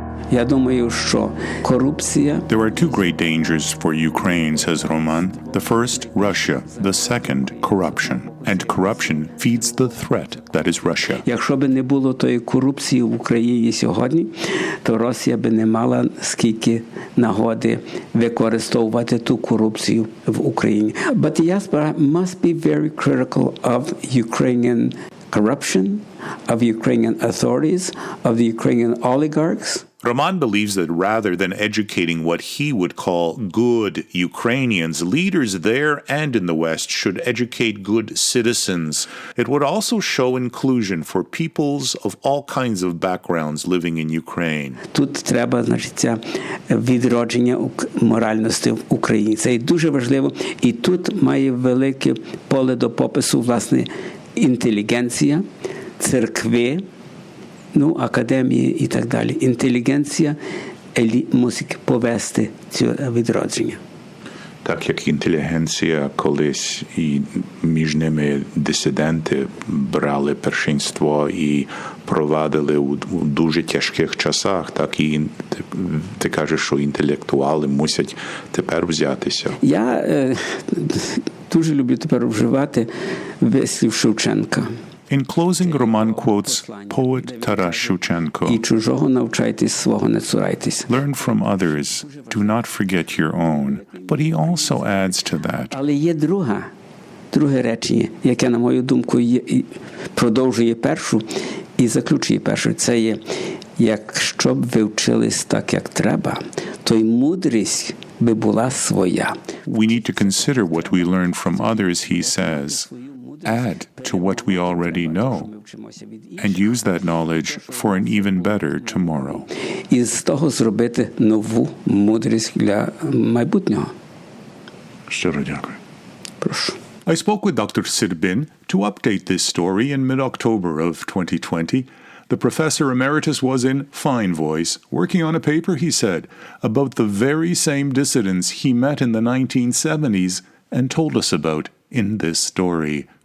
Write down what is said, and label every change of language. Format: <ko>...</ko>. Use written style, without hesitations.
<uk>Я думаю, що корупція.</uk> <en>There are two great dangers for Ukraine, says Roman. The first, Russia. The second, corruption. And corruption feeds the threat that is Russia.</en> <uk>Якщо б не було тої корупції в Україні сьогодні, то Росія б не мала скільки нагоди використовувати ту корупцію в Україні.</uk> <en>But diaspora must be very critical of Ukrainian corruption, of Ukrainian authorities, of the Ukrainian oligarchs. Roman believes that rather than educating what he would call good Ukrainians, leaders there and in the West should educate good citizens. It would also show inclusion for peoples of all kinds of backgrounds living in Ukraine.</en> <uk>Тут треба, значить, відродження моральності в Україні. Це дуже важливо. І тут має велике поле до попису, власне, інтелігенція, церкви, академії і так далі. Інтелігенція мусить повести це відродження. Так як інтелігенція колись і між ними дисиденти брали першинство і провадили у дуже тяжких часах, так і ти кажеш, що інтелектуали мусять тепер взятися. Я дуже люблю тепер вживати вислів Шевченка.</uk> <en>In closing, Roman quotes poet Taras Shevchenko.</en> <uk>І чужого навчайтесь, свого не цурайтесь.</uk> <en>Learn from others, do not forget your own. But he also adds to that.</en> <uk>Але є друге речення, яке, на мою думку, продовжує першу і заключує першу. Це є, якщо б ви вчились так, як треба, то й мудрість би була своя.</uk> <en>We need to consider what we learn from others, he says. Add to what we already know and use that knowledge for an even better tomorrow.</en> <uk>І з того зробити нову мудрість для майбутнього. Щиро дякую. Прошу.</uk> <en>I spoke with Dr. Sirbin to update this story in mid-October of 2020. The professor emeritus was in fine voice, working on a paper, he said, about the very same dissidents he met in the 1970s and told us about in this story.</en>